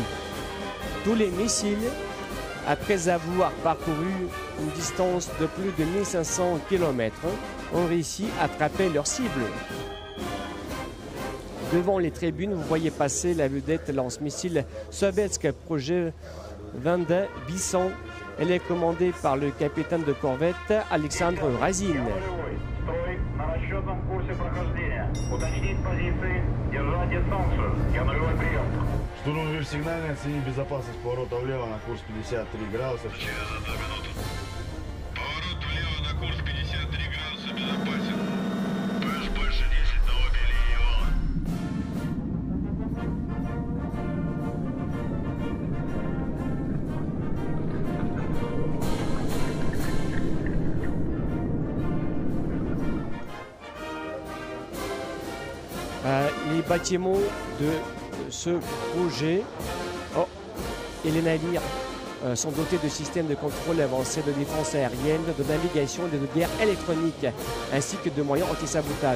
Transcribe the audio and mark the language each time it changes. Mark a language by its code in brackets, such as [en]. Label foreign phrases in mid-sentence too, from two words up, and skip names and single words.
[fr] Tous les missiles, après avoir parcouru une distance de plus de 1500 km, ont réussi à frapper leur cible. Devant les tribunes, vous voyez passer la vedette lance-missile soviétique Projet 22 Bisson. Elle est commandée par le capitaine de corvette Alexandre Razin. [ru] Штурмовик сигнальный, оцени безопасность поворота влево на курс 53 градуса. Поворот влево на курс 53 градуса безопасен. ПС больше 10 на обе линии вала. [fr] Les bâtiments de ce projet et les navires sont dotés de systèmes de contrôle avancés de défense aérienne, de navigation et de guerre électronique, ainsi que de moyens anti-sabotage.